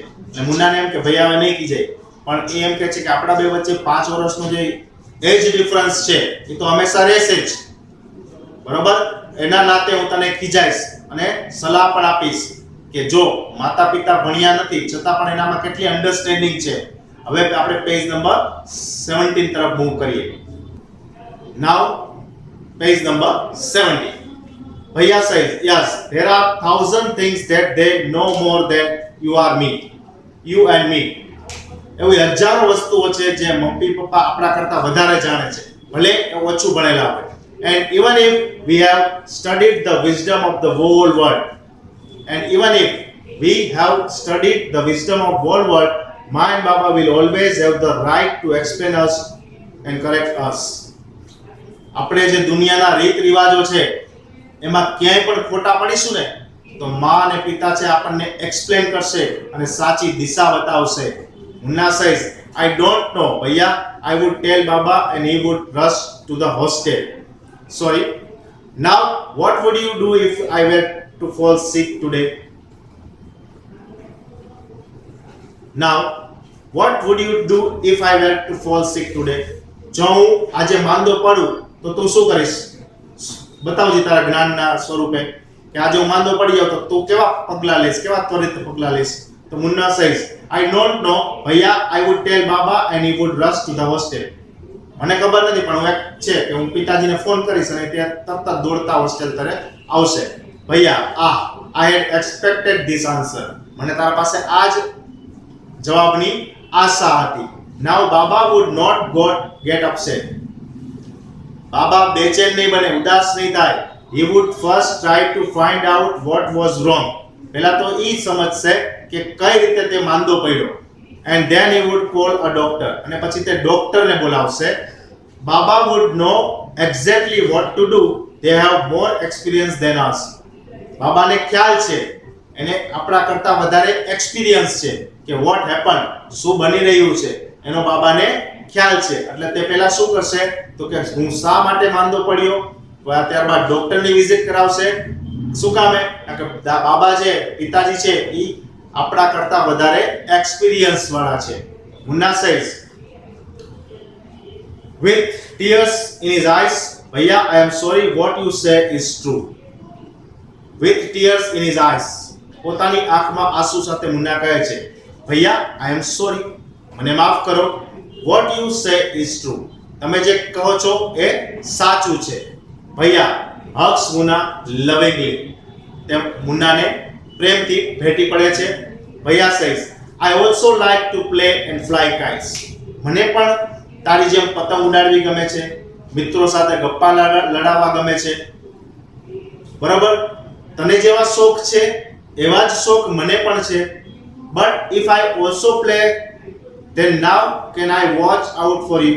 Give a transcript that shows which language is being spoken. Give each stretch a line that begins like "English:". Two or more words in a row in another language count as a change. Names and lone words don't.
Gujarati: એટલે મુન્નાને એમ કે ભૈયા હવે નહીં કીજાય, પણ એ એમ કહે છે કે આપણા બે વચ્ચે 5 વર્ષનો જે
English: age difference
Gujarati: છે એ તો હંમેશા રહેશે જ. બરોબર? એના નાતે હું તને ખીજાઈશ અને સલાહ પણ આપીશ કે જો માતા પિતા ભણ્યા નથી છતાં પણ એનામાં કેટલી અન્ડરસ્ટેન્ડિંગ છે. હવે આપણે પેજ નંબર 17 તરફ મૂવ કરીએ.
English: નાઉ page number 70. Bhaiya says, yes, there are 1,000 things that they know more than you and me.
Gujarati: એવી હજારો વસ્તુઓ છે જે મમ્મી પપ્પા આપણા કરતા વધારે જાણે છે, ભલે ઓછું ભણેલા હોય.
English: And even if we have studied the wisdom of the whole world, Ma and Baba will always have the right to explain us and correct us.
Gujarati: આપણે જે દુનિયાના રીત રિવાજો છે એમાં ક્યાંય પણ ખોટા પડીશું ને તો માં અને પિતા છે આપણને એક્સપ્લેન કરશે અને સાચી દિશા બતાવશે.
English: મુન્ના says, I don't know ભૈયા, I would tell Baba and he would rush to the hostel. Sorry. Now what would you do if I were to fall sick today? Now what would you do if I were to fall sick today?
Gujarati: જો હું આજે માંદો પડું તો તું શું કરીશ? બતાવજી તારા જ્ઞાનના સ્વરૂપે કે આજે હું માંદો પડી જાઉં તો તું કેવા પગલા લઈશ, કેવા ત્વરિત પગલા લઈશ?
English: તો મુન્ના says, I don't know ભૈયા, I would tell Baba and he would rush to the hostel.
Gujarati: મને ખબર નથી પણ હું એક છે કે હું પિતાજીને ફોન કરીશ અને તે તરત દોડતા હોસ્ટેલ તરફ આવશે.
English: ભૈયા, I had expected this answer.
Gujarati: મને તારા પાસે આ જ જવાબની આશા હતી.
English: Now Baba would not get upset.
Gujarati: બાબા બેચેન નહીં બને, ઉદાસ નહીં થાય.
English: He would first try to find out what was wrong.
Gujarati: પહેલા તો ઈ સમજશે કે કઈ રીતે તે માંદો પડ્યો.
English: And then he would call a doctor.
Gujarati: અને પછી તે ડોક્ટરને બોલાવશે.
English: Baba would know exactly what to do. They have more experience than us.
Gujarati: બાબાને ખ્યાલ છે, એને આપણા કરતા વધારે એક્સપિરિયન્સ છે કે
English: what happened,
Gujarati: શું બની રહ્યું છે એનો બાબાને ખ્યાલ છે. એટલે તે પહેલા શું કરશે તો કે હું શા માટે માંદો પડ્યો, ત્યારબાદ ડોક્ટરની વિઝિટ કરાવશે. શું કામે? કારણ કે બાબા છે, પિતાજી છે, એ આપણા કરતા વધારે એક્સપિરિયન્સ વાળા છે.
English: મુન્ના says, with tears in his eyes, ભૈયા, I am sorry, what you say is true. With tears in his eyes,
Gujarati: પોતાની આંખમાં આંસુ સાથે મુન્ના કહે છે, ભૈયા,
English: I am sorry,
Gujarati: મને માફ કરો.
English: What you say is true.
Gujarati: તમે જે કહો છો એ સાચું છે.
English: ભૈયા hugs મુન્ના lovingly.
Gujarati: તે મુન્નાને પ્રેમથી ભેટી પડે છે.
English: ભૈયા says, I also like to play and fly kites.
Gujarati: મને પણ તારી જેમ પતંગ ઉડાડવી ગમે છે, મિત્રો સાથે ગપ્પા લડાવવા ગમે છે. બરાબર? તને જેવા શોખ છે એવા જ શોખ મને પણ છે.
English: But if I also play then now can I watch out for you.